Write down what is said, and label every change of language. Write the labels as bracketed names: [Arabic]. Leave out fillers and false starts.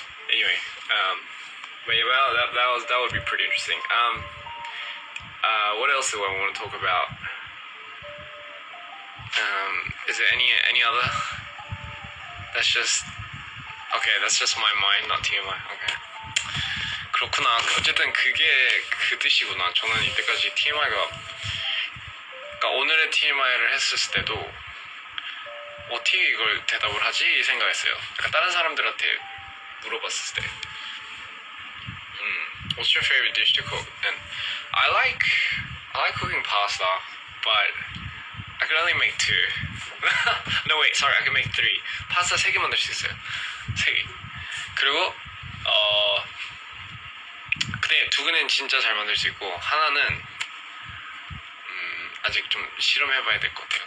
[English] Anyway, but yeah, well, that would be pretty interesting. What else do I want to talk about? Is it any other? That's just okay. That's just my mind, not TMI. [Korean] Okay. 그렇구나. 어쨌든 그게 그 뜻이구나. 저는 이때까지 TMI가 그러니까 오늘의 TMI를 했을 때도 어떻게 이걸 대답을 하지? 이 생각했어요. 그러니까 다른 사람들한테 물어봤을 때 [English] What's your favorite dish to cook? And I like cooking pasta, but I can only make 2. No wait, sorry, I can make 3. [Korean] 파스타 3개 만들 수 있어요. 3개. 그리고 근데 2개는 진짜 잘 만들 수 있고 하나는 아직 좀 실험해봐야 될 것 같아요.